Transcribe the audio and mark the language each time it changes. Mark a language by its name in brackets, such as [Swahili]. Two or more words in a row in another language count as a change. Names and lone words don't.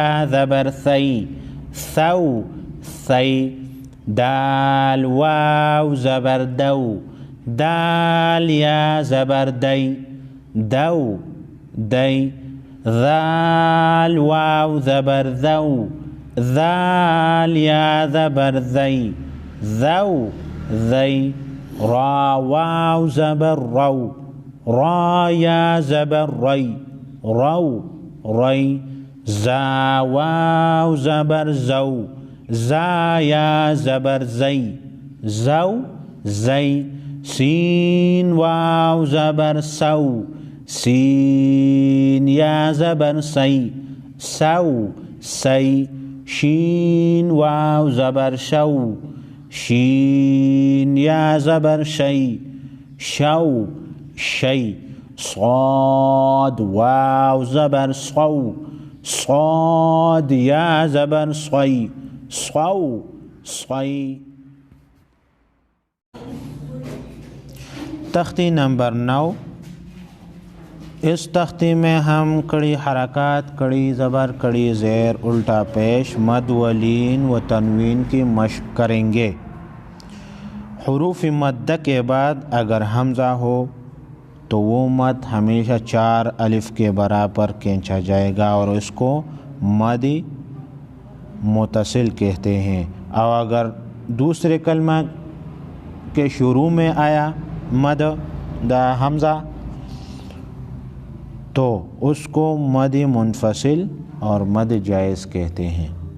[Urdu] زبر سی، سو سی، دال واو زبر دو، دال یا زبر دی، دو دی، ذال واو زبر ذو، ذال یا زبر ذی، ذو ذی، را واو زبر رو، را یا زبر ری، رو ری، زا واو زبر زو، زا یا زبر زی، زو زی، سین واو زبر سو، سین یا زبر سی، سو سی، شین واو زبر شو، شین یا زبر شی، شو شی، صاد واو زبر صو، صاد یا زبر صی، صو صی۔ تختی نمبر 9، اس تختی میں ہم کڑی حرکات، کڑی زبر، کڑی زیر، الٹا پیش، مد و لین و تنوین کی مشق کریں گے۔ حروف مدہ کے بعد اگر حمزہ ہو تو وہ مد ہمیشہ 4 الف کے برابر کھینچا جائے گا اور اس کو مد متصل کہتے ہیں، اور اگر دوسرے کلمہ کے شروع میں آیا مد دا حمزہ تو اس کو مد منفصل اور مد جائز کہتے ہیں۔